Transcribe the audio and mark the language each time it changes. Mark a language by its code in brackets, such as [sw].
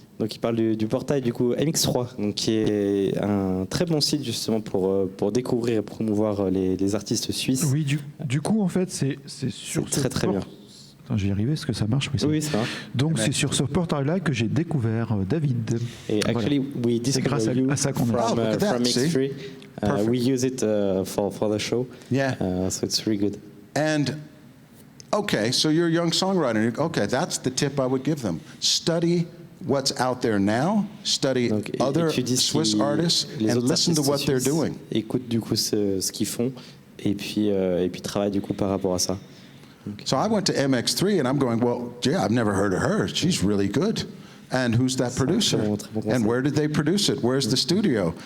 [fr] Donc il parle du portail du coup MX3, donc qui est un très bon site justement pour découvrir et promouvoir les artistes suisses. Oui, du coup en fait c'est sur très très bien. Attends, j'y arrive, est-ce que ça marche? Oui, ça marche. Donc c'est sur ce portail-là que j'ai découvert David. Et [en] actually, we discovered you [fr] à ça qu'on [en] from MX3. We use it for the show. Yeah. So it's really good. And okay, so you're a young songwriter. Okay, that's the tip I would give them. Study what's out there now, study other Swiss artists, and listen to what they're doing. [fr] Écoute du coup ce qu'ils font, et puis travaille du coup par rapport à ça. [en] So I went to MX3 and I'm going, well, yeah, I've never heard of her. She's really good. And who's that producer? And where did they produce it? Where's the studio?